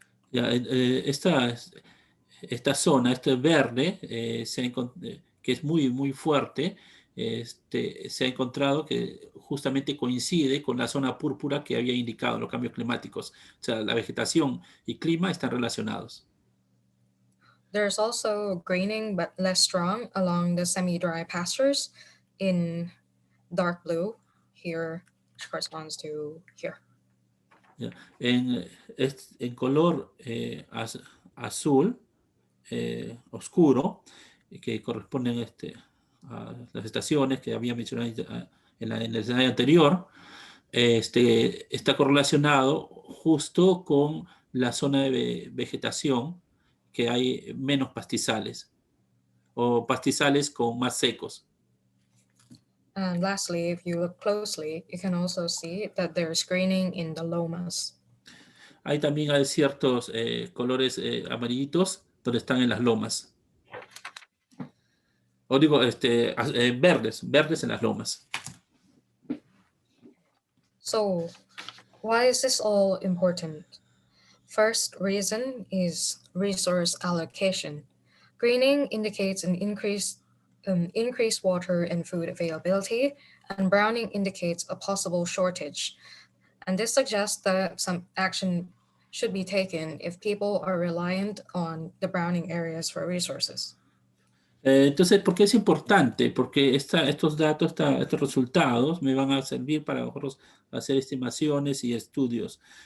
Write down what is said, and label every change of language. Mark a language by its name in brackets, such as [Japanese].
[Spanish] Ya, esta zona, este verde, que es muy fuerte, se ha encontrado que justamente coincide con la zona púrpura que había indicado los cambios climáticos. O sea, la vegetación y clima están relacionados. [English] There's also greening, but less strong, along the semi-dry pastures in dark blue here, which corresponds to here. Ya. [Spanish] En color azul oscuro, que corresponden a las estaciones que había mencionado en el slide anterior, está correlacionado justo con la zona de vegetación, que hay menos pastizales, o pastizales más secos. [English] And lastly, if you look closely, you can also see that there's greening in the lomas. [Spanish] Hay también hay ciertos colores amarillitos donde están en las lomas. O digo, verdes en las lomas. [English] So why is this all important? First reason is resource allocation. Greening indicates an increased water and food availability, and browning indicates a possible shortage. And this suggests that some action should be taken if people are reliant on the browning areas for resources. [Spanish] Entonces, ¿por qué es importante? Porque estos datos, estos resultados me van a servir para nosotros hacer estimaciones y estudios.